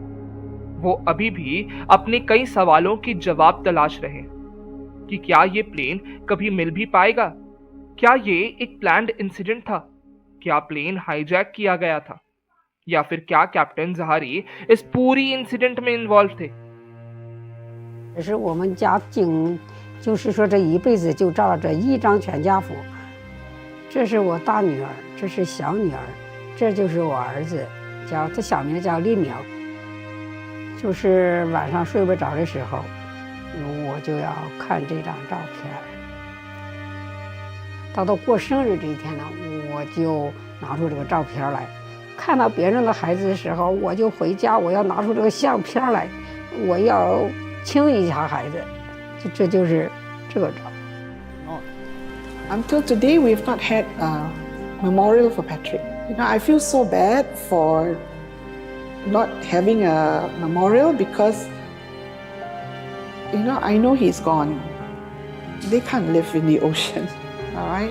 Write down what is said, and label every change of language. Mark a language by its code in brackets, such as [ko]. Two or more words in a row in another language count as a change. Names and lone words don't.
[hi] वो अभी भी अपने कई सवालों के जवाब तलाश रहे हैं कि क्या ये प्लेन कभी मिल भी पाएगा, क्या ये एक [en] planned incident [hi] था, क्या [en] plane hijack [hi] किया गया था, या फिर क्या कैप्टन जहारी इस पूरी इंसिडेंट में इन्वॉल्व थे। [zh] 这是我们家境，就是说这一辈子就照着一张全家福。这是我大女儿，这是小女儿，这就是我儿子，他小名叫立苗。就是晚上睡不着的时候，我就要看这张照片。到他过生日这一天呢，我就拿出这个照片来。看到别人的孩子的时候，我就回家，我要拿出这个相片来，我要亲一下孩子。这就是这个照。 [en] Until today, we've not had a memorial for Patrick. I feel so bad for not having a memorial because, I know he's gone. They can't live in the ocean, all right?